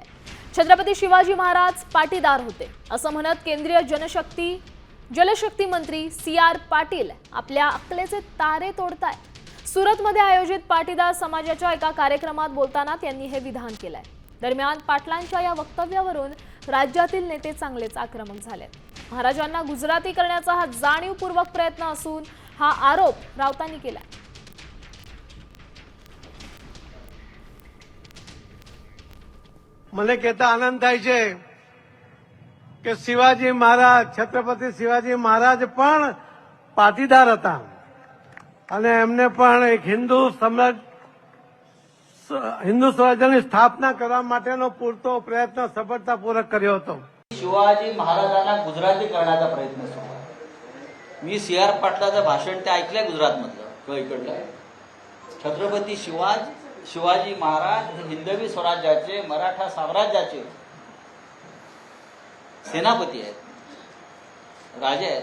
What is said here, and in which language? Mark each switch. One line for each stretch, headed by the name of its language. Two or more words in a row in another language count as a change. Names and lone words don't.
Marathi: छत्रपती शिवाजी महाराज पाटीदार होते असं म्हणत केंद्रीय जलशक्ती मंत्री CR पाटील आपल्या अक्कलेचे तारे तोडतायत। सुरतमध्ये आयोजित पाटीदार समाजाच्या एका कार्यक्रमात बोलताना त्यांनी हे विधान केलंय। दरम्यान पाटलांच्या या वक्तव्यावरून राज्यातील नेते चांगलेच आक्रमक झालेत। महाराजांना गुजराती करण्याचा हा जाणीवपूर्वक प्रयत्न असून हा आरोप राऊतांनी केला।
Gujarati: મને કહેતા આનંદ થાય છે કે શિવાજી મહારાજ છત્રપતિ શિવાજી મહારાજ પણ પાટીદાર હતા અને એમને પણ એક હિન્દુ સ્વરાજ્યની સ્થાપના કરવા માટેનો પૂરતો પ્રયત્ન સફળતાપૂર્વક કર્યો હતો।
Marathi: शिवाजी महाराजांना गुजराती करण्याचा प्रयत्न सुरू आहे। मी CR पाटलाचं भाषण ते ऐकलंय गुजरातमधलं इकडलं। छत्रपती शिवाजी महाराज हे हिंदवी स्वराज्याचे मराठा साम्राज्याचे सेनापती आहेत, राजे आहेत।